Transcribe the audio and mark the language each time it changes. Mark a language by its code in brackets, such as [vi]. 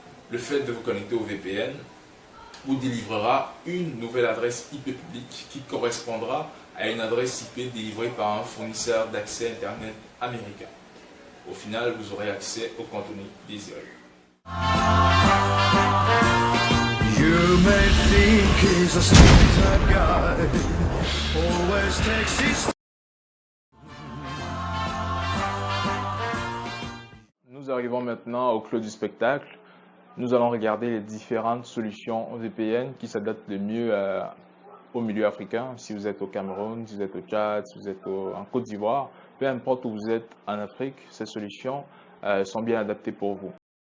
[fr] Le fait de vous connecter au VPN vous délivrera une nouvelle adresse IP publique qui correspondra à une adresse IP délivrée par un fournisseur d'accès Internet américain. Au final, vous aurez accès au contenu désiré. [en] You may think he's a smart guy, always takes his... [fr] Nous arrivons maintenant au clou du spectacle. Nous allons regarder les différentes solutions VPN qui s'adaptent le mieux au milieu africain. Si vous êtes au Cameroun, si vous êtes au Tchad, si vous êtes en Côte d'Ivoire, peu importe où vous êtes en Afrique, ces solutions sont bien adaptées pour vous.